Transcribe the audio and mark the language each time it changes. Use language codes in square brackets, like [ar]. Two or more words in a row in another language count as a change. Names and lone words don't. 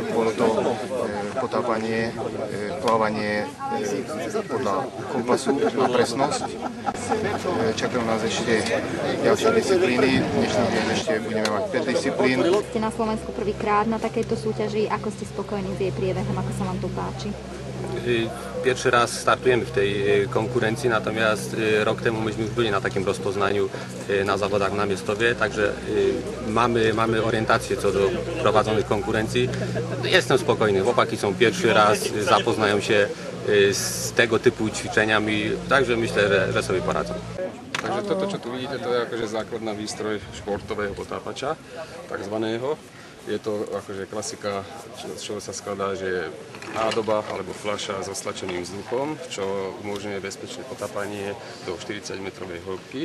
[sk] Bolo to potápanie, plávanie podľa kompasu na presnosť. Čakajú nás ešte ďalšie disciplíny. Dnešný deň ešte budeme mať 5 disciplín. Ste na Slovensku prvýkrát na takejto súťaži. Ako ste spokojní s jej priebehom? Ako sa vám to páči? [pl] Pierwszy raz startujemy w tej konkurencji, natomiast rok temu myśmy już byli na takim rozpoznaniu na zawodach na Miestowie, także mamy orientację co do prowadzonych konkurencji. Jestem spokojny, chłopaki są pierwszy raz, zapoznają się z tego typu ćwiczeniami, także myślę, że sobie poradzą. [sk] Takže toto, čo tu vidíte, to je akože základná výstroj športového potápača, takzvaného. Je to akože klasika, čo sa skladá, že je nádoba alebo fľaša so stlačeným vzduchom, čo umožňuje bezpečné potápanie do 40-metrovej hĺbky.